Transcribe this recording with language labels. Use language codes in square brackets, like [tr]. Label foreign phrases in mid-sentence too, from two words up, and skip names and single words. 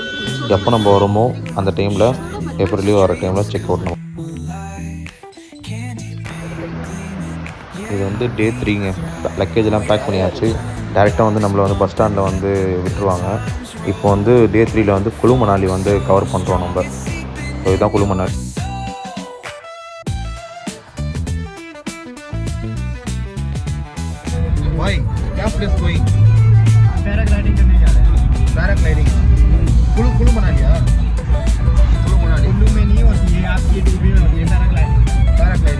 [ta] எப்போ நம்ம வரோமோ அந்த டைமில், ஏப்ரல்லையோ வர டைமில் [en] check out. [ta] நம்ம இது வந்து டே 3ங்க. லக்கேஜெலாம் பேக் பண்ணியாச்சு. டேரெக்டாக வந்து நம்மளை வந்து [en] bus standil [ta] வந்து விட்டுருவாங்க. இப்போ வந்து டே 3ல் வந்து குளு மணாலி வந்து கவர் பண்ணுறோம் நம்ம. ஸோ இதுதான் குளு மணாலி. [hi] पैराग्लाइडिंग करने जा रहे हैं. पैराग्लाइडिंग कुल्लू मनाली. कुल्लू में नहीं होती है, आपकी डूबी में होती है पैराग्लाइडिंग.